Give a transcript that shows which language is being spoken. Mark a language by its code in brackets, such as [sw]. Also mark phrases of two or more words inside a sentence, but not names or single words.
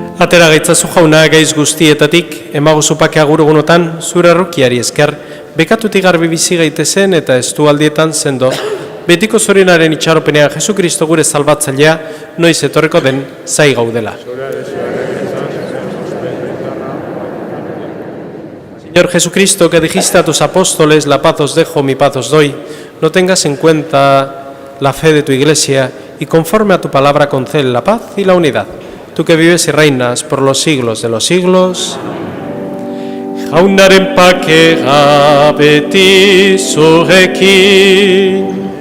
[eu] Atera gaitzazu jauna gaiz guztietatik, emagozu pake agurugunotan, zure errukiari esker, bekatutik garbi bizi gaitezen eta estu aldietan sendo, betiko zorinaren itxaropenean Jesukristo gure salbatzailea, noiz etorreko den zai gaudela. [es] Señor Jesucristo, que dijiste a tus apóstoles, la paz os dejo, mi paz os doy, no tengas en cuenta la fe de tu Iglesia y conforme a tu palabra concede la paz y la unidad. Tú que vives y reinas por los siglos de los siglos. [eu] Jaunaren pakea beti zurekin.